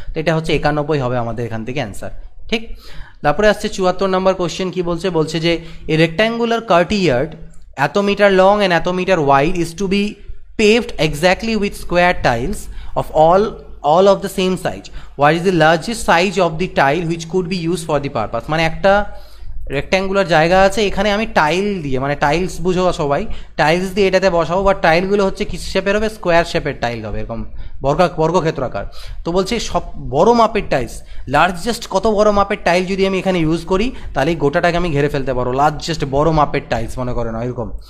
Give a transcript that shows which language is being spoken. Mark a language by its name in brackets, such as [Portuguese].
[Bangla] তো এটা হচ্ছে 91 হবে আমাদের এখান থেকে অ্যান্সার, ঠিক। তারপরে আসছে 74 নম্বর কোশ্চেন, কি বলছে, বলছে যে [English] A rectangular courtyard এত metre long and এত metre wide is to be paved exactly with square tiles of all of the same size. What is the largest size of the tile which could be used for the purpose? [Bangla] মানে একটা rectangular জায়গা আছে, এখানে আমি tile দিয়ে, মানে tiles বুঝো সবাই, টাইলস দিয়ে এটাতে বসাবো, বা টাইলগুলো হচ্ছে কি শেপের হবে, স্কোয়ার শেপের টাইল হবে, এরকম বর্গক্ষেত্রাকার। তো বলছে সব বড় মাপের টাইলস, লার্জেস্ট কত বড় মাপের টাইল যদি আমি এখানে ইউজ করি তাহলে এই গোটাটাকে আমি ঘিরে ফেলতে পারবো, লার্জেস্ট বড় মাপের টাইলস মনে করে না এরকম।